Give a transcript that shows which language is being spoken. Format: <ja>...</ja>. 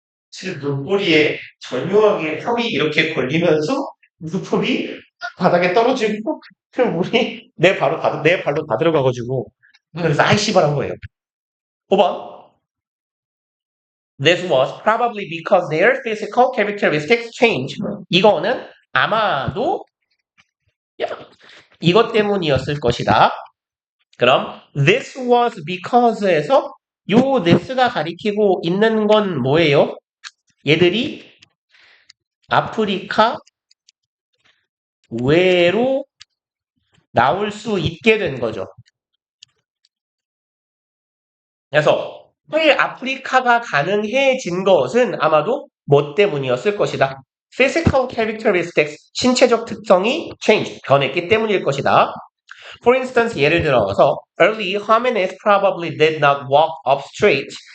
<ko>지금 눈꼬리에 절묘하게 컵이 이렇게 걸리면서 눈썹이 바닥에 떨어지고 그 물이 내 발로 다 들어가가지고 그래서 아이 씨발한 거예요. 5번.</ko> <en>This was probably because their physical characteristics changed.</en> <ko>이거는 아마도 이것 때문이었을 것이다. 그럼 this was because 에서 요 this가 가리키고 있는 건 뭐예요? 얘들이 아프리카 외로 나올 수 있게 된 거죠. 그래서 아프리카가 가능해진 것은 아마도 뭐 때문이었을 것이다. Physical characteristics, 신체적 특성이 change, 변했기 때문일 것이다.</ko> <en>For instance, 예를 들어서 early hominids probably did not walk up straight.</en>